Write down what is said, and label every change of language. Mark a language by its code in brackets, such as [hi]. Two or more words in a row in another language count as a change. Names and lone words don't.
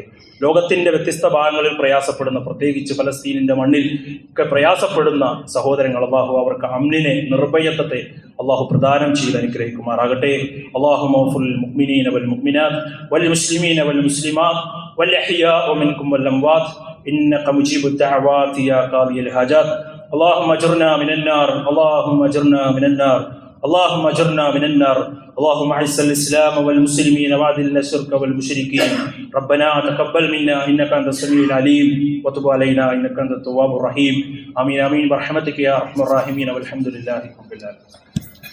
[ml] ലോകത്തിന്റെ വ്യത്യസ്ത ഭാഗങ്ങളിൽ പ്രയാസപ്പെടുന്ന, പ്രത്യേകിച്ച് ഫലസ്തീനിന്റെ മണ്ണിൽ ഒക്കെ പ്രയാസപ്പെടുന്ന സഹോദരങ്ങൾ, അള്ളാഹു അവർക്ക് അമ്നിനെ, നിർഭയത്വത്തെ അള്ളാഹു പ്രദാനം ചെയ്ത് അനുഗ്രഹിക്കുമാറാകട്ടെ. [ar] اللهم اغفر للمؤمنين والمؤمنات والمسلمين والمسلمات والأحياء منكم والأموات إنك مجيب الدعوات يا قاضي الحاجات. اللهم اجرنا من النار اللهم اجرنا من النار اللهم اجرنا من النار. اللهم اعز الاسلام والمسلمين واذل الشرك والمشركين. ربنا تقبل منا انك انت السميع العليم وتب علينا انك انت التواب الرحيم. امين امين برحمتك يا ارحم الراحمين والحمد لله رب العالمين.